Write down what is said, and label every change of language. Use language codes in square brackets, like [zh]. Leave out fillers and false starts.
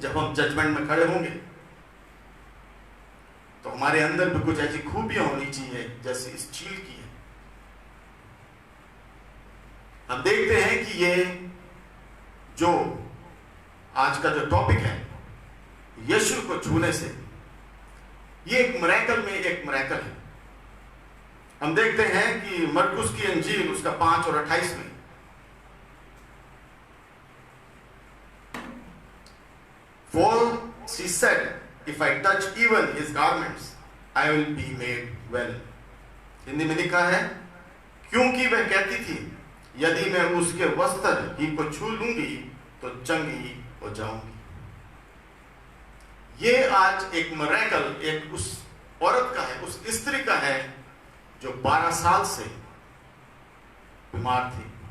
[hi] जब हम जजमेंट में खड़े होंगे, तो हमारे अंदर भी कुछ ऐसी खूबियां होनी चाहिए जैसे इस चील की है। हम देखते हैं कि ये जो आज का जो टॉपिक है, यीशु को छूने से, ये एक मिरेकल में एक मिरेकल है। हम देखते हैं कि मरकुस की अंजील उसका 5 और 28 में, [en] For she said, if I touch even his garments, I will be made well. [hi] Hindi में लिखा है, क्योंकि वह कहती थी, यदि मैं उसके वस्त्र ही को छू लूंगी तो चंगी हो जाऊंगी। ये आज एक मिरेकल, एक उस औरत का है, उस स्त्री का है जो 12 साल से बीमार थी।